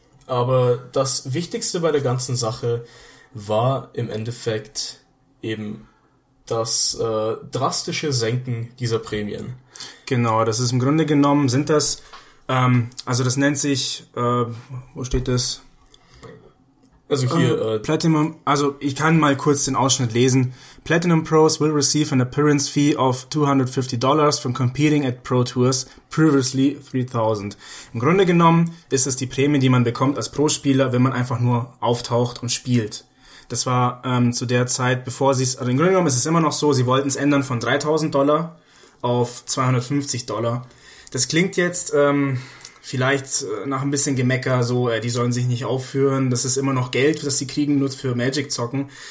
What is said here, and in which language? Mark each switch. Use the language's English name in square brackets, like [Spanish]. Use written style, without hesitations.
[German] Aber das Wichtigste bei der ganzen Sache war im Endeffekt eben das drastische Senken dieser Prämien. Genau, das ist im Grunde genommen, sind das, also das nennt sich, wo steht das? Also hier, Platinum, also ich kann mal kurz den Ausschnitt lesen. [English] Platinum Pros will receive an appearance fee of $250 from competing at Pro Tours, previously 3000. [German] Im Grunde genommen ist es die Prämie, die man bekommt als Pro-Spieler, wenn man einfach nur auftaucht und spielt. Das war zu der Zeit, bevor sie es, also im Grunde genommen ist es immer noch so, sie wollten es ändern von $3000 auf $250. Das klingt jetzt vielleicht nach ein bisschen Gemecker, so, die sollen sich nicht aufführen, das ist immer noch Geld, das sie kriegen, nur für Magic-Zocken.